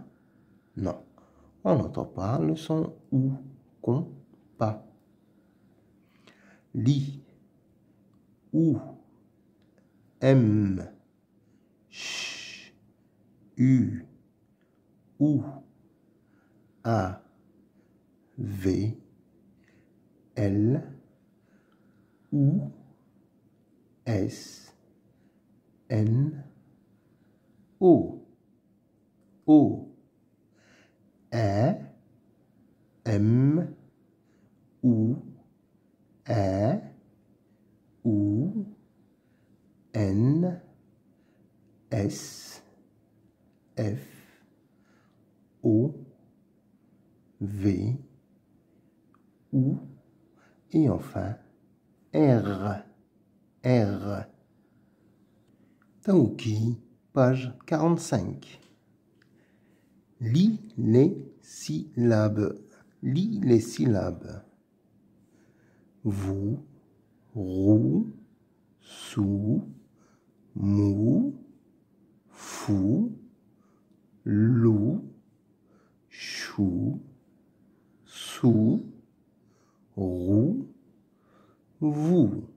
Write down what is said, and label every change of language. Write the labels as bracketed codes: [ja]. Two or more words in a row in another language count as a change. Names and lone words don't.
[fr] Non, on n'entend pas le son OU. Compas. Lit. OU. M. Ch. U. OU. A. V. L. OU. S. N. O. O. A. M. O. A. O. N. S. F. O. V. O. Et enfin R. R. Taoki, page 45. Lis les syllabes. Lis les syllabes. Vous, roux, sous, mou, fou, loup, chou, sous, roux, vous.